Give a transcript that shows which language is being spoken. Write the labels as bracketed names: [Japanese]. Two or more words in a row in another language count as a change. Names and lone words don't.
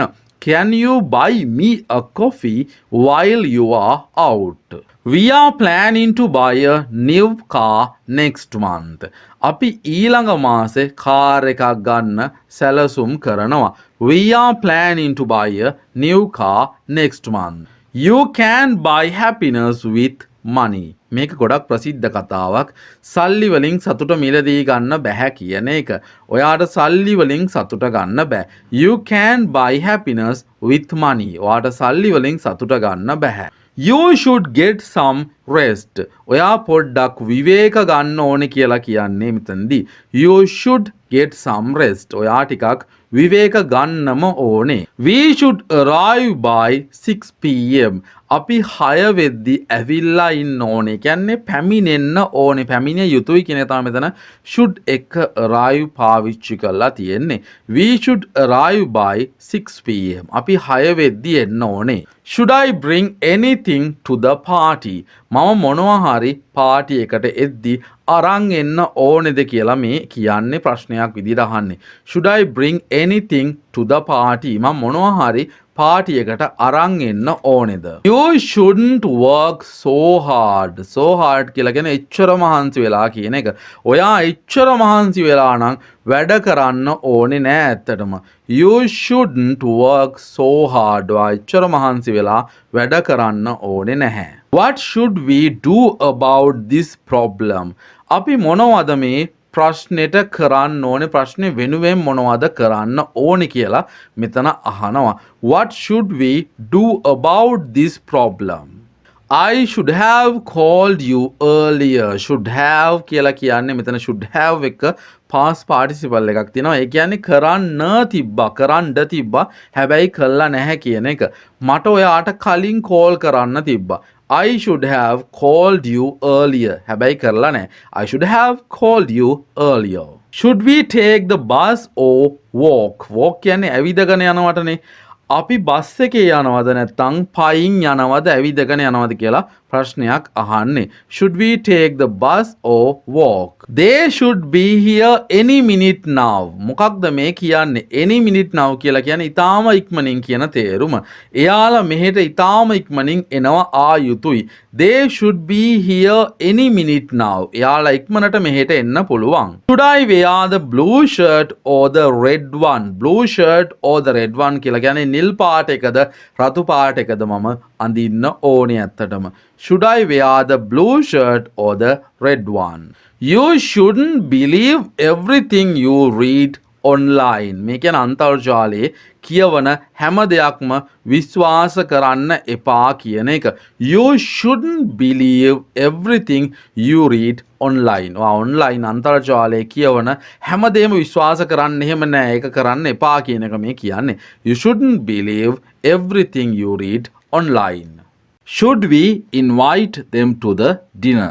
[English] Can you buy me a coffee while you are out? We are planning to buy a new car next month. [Sinhala] අපි ඊළඟ මාසේ කාර් එකක් ගන්න සැලසුම් කරනවා. [English] We are planning to buy a new car next month. You can buy happiness with money. [Sinhala] මේක ගොඩක් ප්‍රසිද්ධ කතාවක්. සල්ලි වලින් සතුට මිලදී ගන්න බෑ කියන එක. ඔයාට සල්ලි වලින් සතුට ගන්න බෑ. [English] You can buy happiness with money. [Sinhala] ඔයාට සල්ලි වලින් සතුට ගන්න බෑ. [English] You should get some rest. [Sinhala] ඔයා පොඩ්ඩක් විවේක ගන්න ඕනේ කියලා කියන්නේ මෙතනදී. [English] You should get some rest. [Sinhala] ඔයා ටිකක් විවේක ගන්නම ඕනේ. [English] We should arrive by 6 pm. [Sinhala] අපි 6 වෙද්දි ඇවිල්ලා ඉන්න ඕනේ. කියන්නේ පැමිණෙන්න ඕනේ. පැමිණිය යුතුයි කියන එක තමයි මෙතන should එක arrive පාවිච්චි කරලා තියෙන්නේ. [English] We should arrive by 6 pm. [Sinhala] අපි 6 වෙද්දි එන්න ඕනේ. [English] Should I bring anything to the party? [Sinhala] මම මොනවා හරි පාටි එකට එද්දි අරන් එන්න ඕනේද කියලා මේ කියන්නේ ප්‍රශ්නයක් විදිහට අහන්නේ. [English] Should I bring anything to the party? [Sinhala] මම මොනවා හරි පාටි එකට අරන් එන්න ඕනේද? [English] You shouldn't work so hard. So hard [Sinhala] කියලා කියන්නේ එච්චර මහන්සි වෙලා කියන එක. ඔයා එච්චර මහන්සි වෙලා නම් වැඩ කරන්න ඕනේ නෑ ඇත්තටම. [English] You shouldn't work so hard. [Sinhala] ඔයා එච්චර මහන්සි වෙලා වැඩ කරන්න ඕනේ නැහැ. [English] What should we do about this problem? [Sinhala] අපි මොනවද මේ ප්‍රශ්නෙට කරන්න ඕනේ ප්‍රශ්නේ වෙනුවෙන් මොනවද කරන්න ඕනේ කියලා මෙතන අහනවා. [English] What should we do about this problem? I should have called you earlier. Should have [Sinhala] කියලා කියන්නේ මෙතන [English] should have [Sinhala] එක [English] past participle [Sinhala] එකක් තියෙනවා. ඒ කියන්නේ කරන්න තිබ්බා, කරන්න තිබ්බා. හැබැයි කළා නැහැ කියන එක. මට ඔයාට කලින් call කරන්න තිබ්බා. [English] I should have called you earlier. [Sinhala] හැබැයි කරලා නැහැ. [English] I should have called you earlier. Should we take the bus or walk? [Sinhala] Walk කියන්නේ ඇවිදගෙන යනවටනේ. අපි බස් එකේ යනවද නැත්නම් පයින් යනවද ඇවිදගෙන යනවද කියලා ප්‍රශ්නයක් අහන්නේ. [English] Should we take the bus or walk? They should be here any minute now. [Sinhala] මොකක්ද මේ කියන්නේ? [English] Any minute now [Sinhala] කියලා කියන්නේ ඊටාම ඉක්මනින් කියන තේරුම. එයාලා මෙහෙට ඊටාම ඉක්මනින් එනවා ආ යුතුයි. [English] They should be here any minute now. [Sinhala] එයාලා ඉක්මනට මෙහෙට එන්න පුළුවන්. [English] Should I wear the blue shirt or the red one? Blue shirt or the red one [Sinhala] කියලා කියන්නේ නිල් පාට එකද රතු පාට එකද මම අඳින්න ඕනේ ඇත්තටම. [English] should I wear the blue shirt or the red one? You shouldn't believe everything you read online. [Sinhala] මේ කියන්නේ අන්තර්ජාලයේ කියවන හැම දෙයක්ම විශ්වාස කරන්න එපා කියන එක. [English] You shouldn't believe everything you read online. [Sinhala] online අන්තර්ජාලයේ කියවන හැම දෙයක්ම විශ්වාස කරන්න එහෙම නෑ. ඒක කරන්න එපා කියන එක මේ කියන්නේ. [English] You shouldn't believe everything you read online. Should we invite them to the dinner?